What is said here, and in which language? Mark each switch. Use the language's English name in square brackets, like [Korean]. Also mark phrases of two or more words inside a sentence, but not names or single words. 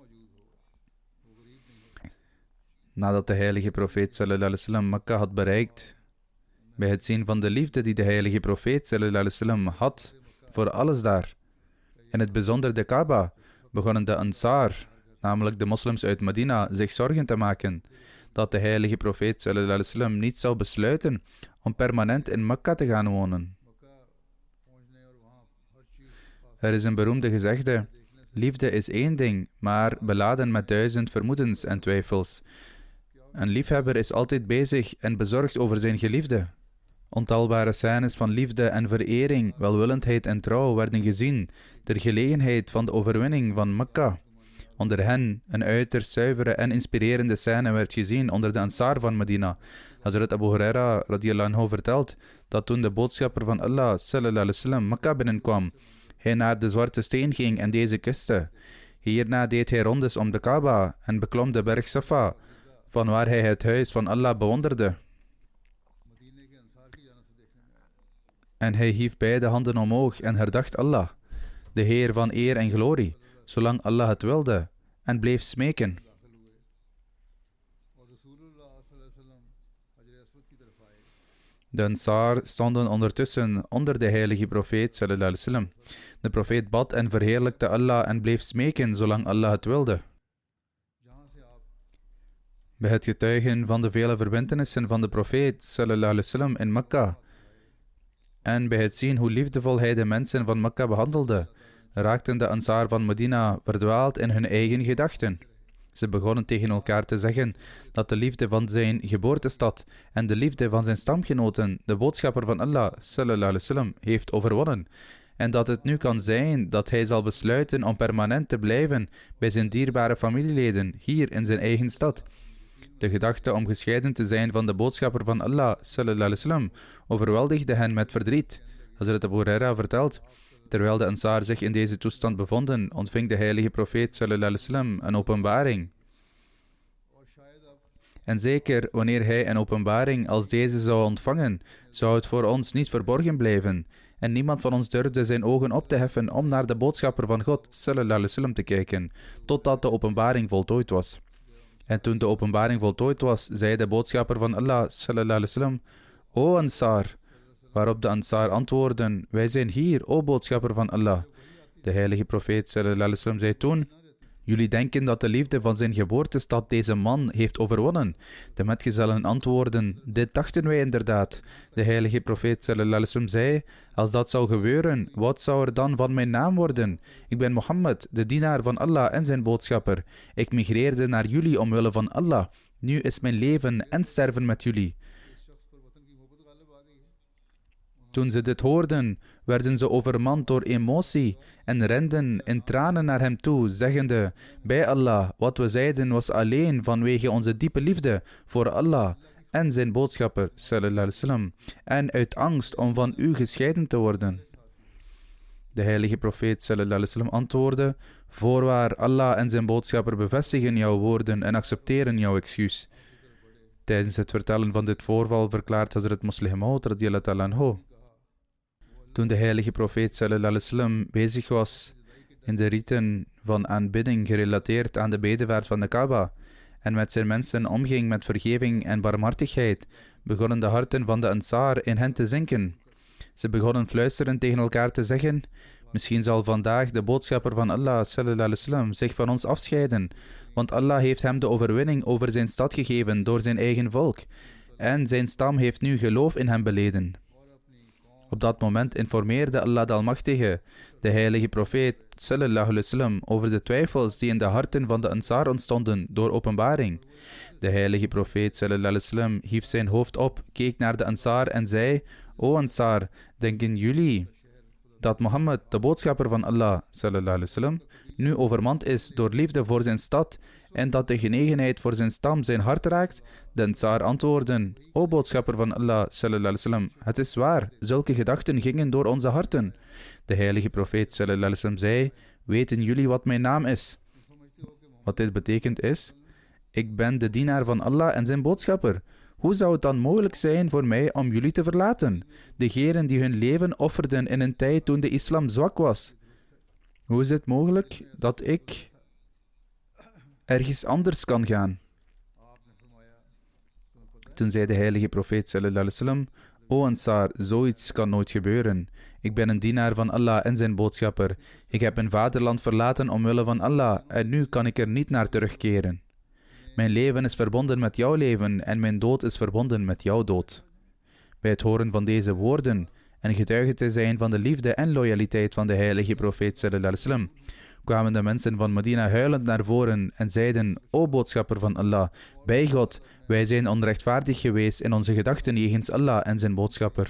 [Dutch] Nadat de heilige profeet [Arabic] صلى الله عليه وسلم [Dutch] Mekka had bereikt, bij het zien van de liefde die de heilige profeet [Arabic] صلى الله عليه وسلم [Dutch] had voor alles daar, in het bijzonder de Kaaba, begonnen de Ansar, namelijk de moslims uit Medina, zich zorgen te maken dat de heilige profeet [Arabic] صلى الله عليه وسلم [Dutch] niet zou besluiten om permanent in Mekka te gaan wonen. Er is een beroemde gezegde: liefde is één ding, maar beladen met 1000 vermoedens en twijfels. Een liefhebber is altijd bezig en bezorgd over zijn geliefde. Ontelbare scènes van liefde en verering, welwillendheid en trouw werden gezien ter gelegenheid van de overwinning van Mekka. Onder hen een uiterst zuivere en inspirerende scène werd gezien onder de Ansar van Medina. Hazrat Abu Huraira [Arabic] رضي الله عنه [Dutch] vertelt dat toen de boodschapper van Allah [Arabic] صلى الله عليه وسلم [Dutch] Mekka binnenkwam, hij naar de zwarte steen ging en deze kuste. Hierna deed hij rondes om de Kaaba en beklom de berg Safa, van waar hij het huis van Allah bewonderde. En hij hief beide handen omhoog en herdacht Allah, de Heer van eer en glorie, zolang Allah het wilde, en bleef smeken. De Ansar stonden ondertussen onder de heilige profeet [Arabic] صلى الله عليه وسلم. [Dutch] De profeet bad en verheerlijkte Allah en bleef smeken zolang Allah het wilde. Bij het getuigen van de vele verbintenissen van de profeet [Arabic] صلى الله عليه وسلم [Dutch] in Mekka en bij het zien hoe liefdevol hij de mensen van Mekka behandelde, raakten de Ansar van Medina verdwaald in hun eigen gedachten. Ze begonnen tegen elkaar te zeggen dat de liefde van zijn geboortestad en de liefde van zijn stamgenoten de boodschapper van Allah [Arabic] صلى الله عليه وسلم [Dutch] heeft overwonnen en dat het nu kan zijn dat hij zal besluiten om permanent te blijven bij zijn dierbare familieleden hier in zijn eigen stad. De gedachte om gescheiden te zijn van de boodschapper van Allah [Arabic] صلى الله عليه وسلم [Dutch] overweldigde hen met verdriet. Hazrat Abu Huraira vertelt: terwijl de Ansar zich in deze toestand bevonden, ontving de heilige profeet [Arabic] صلى الله عليه وسلم [Dutch] een openbaring. En zeker wanneer hij een openbaring als deze zou ontvangen, zou het voor ons niet verborgen blijven. en niemand van ons durfde zijn ogen op te heffen om naar de boodschapper van God, [Arabic] صلى الله عليه وسلم, [Dutch] te kijken, totdat de openbaring voltooid was. En toen de openbaring voltooid was, zei de boodschapper van Allah, [Arabic] صلى الله عليه وسلم, [Dutch] O Ansar, waarop de Ansar antwoordden, wij zijn hier, o boodschapper van Allah. De heilige profeet, [Arabic] صلى الله عليه وسلم, [Dutch] zei toen, jullie denken dat de liefde van zijn geboortestad deze man heeft overwonnen. De metgezellen antwoorden, dit dachten wij inderdaad. De heilige profeet [Arabic] صلى الله عليه وسلم [Dutch] zei, als dat zou gebeuren, wat zou er dan van mijn naam worden? Ik ben Mohammed, de dienaar van Allah en zijn boodschapper. Ik migreerde naar jullie omwille van Allah. Nu is mijn leven en sterven met jullie. Toen ze dit hoorden, werden ze overmand door emotie en renden in tranen naar hem toe, zeggende, bij Allah, wat we zeiden was alleen vanwege onze diepe liefde voor Allah en zijn boodschapper, [Arabic] صلى الله عليه وسلم, [Dutch] en uit angst om van u gescheiden te worden. De heilige profeet, [Arabic] صلى الله عليه وسلم, [Dutch] antwoordde, voorwaar, Allah en zijn boodschapper bevestigen jouw woorden en accepteren jouw excuus. Tijdens het vertellen van dit voorval verklaart Hazrat Muslih Maud [Arabic] رضي الله تعالى عنه. [Dutch] Toen de heilige profeet [Arabic] صلى الله عليه وسلم [Dutch] bezig was in de riten van aanbidding gerelateerd aan de bedevaart van de Kaaba en met zijn mensen omging met vergeving en barmhartigheid, begonnen de harten van de Ansar in hen te zinken. Ze begonnen fluisterend tegen elkaar te zeggen, misschien zal vandaag de boodschapper van Allah [Arabic] صلى الله عليه وسلم [Dutch] zich van ons afscheiden, want Allah heeft hem de overwinning over zijn stad gegeven door zijn eigen volk en zijn stam heeft nu geloof in hem beleden. Op dat moment informeerde Allah de Almachtige, de heilige profeet [Arabic] صلى الله عليه وسلم, [Dutch] over de twijfels die in de harten van de Ansar ontstonden door openbaring. De heilige profeet [Arabic] صلى الله عليه وسلم [Dutch] hief zijn hoofd op, keek naar de Ansar en zei, O Ansar, denken jullie dat Mohammed, de boodschapper van Allah [Arabic] صلى الله عليه وسلم, [Dutch] nu overmand is door liefde voor zijn stad en dat de genegenheid voor zijn stam zijn hart raakt? De Ansar antwoorden, O boodschapper van Allah [Arabic] صلى الله عليه وسلم, [Dutch] het is waar, zulke gedachten gingen door onze harten. De heilige profeet [Arabic] صلى الله عليه وسلم [Dutch] zei, weten jullie wat mijn naam is? Wat dit betekent is, ik ben de dienaar van Allah en zijn boodschapper. Hoe zou het dan mogelijk zijn voor mij om jullie te verlaten, degenen die hun leven offerden in een tijd toen de islam zwak was? Hoe is het mogelijk dat ik ergens anders kan gaan? Toen zei de heilige profeet [Arabic] صلى الله عليه وسلم, [Dutch] O Ansar, zoiets kan nooit gebeuren. Ik ben een dienaar van Allah en zijn boodschapper. Ik heb mijn vaderland verlaten omwille van Allah en nu kan ik er niet naar terugkeren. Mijn leven is verbonden met jouw leven en mijn dood is verbonden met jouw dood. Bij het horen van deze woorden en getuige te zijn van de liefde en loyaliteit van de heilige profeet [Arabic] صلى الله عليه وسلم, [Dutch] kwamen de mensen van Medina huilend naar voren en zeiden, O boodschapper van Allah, bij God, wij zijn onrechtvaardig geweest in onze gedachten jegens Allah en zijn boodschapper.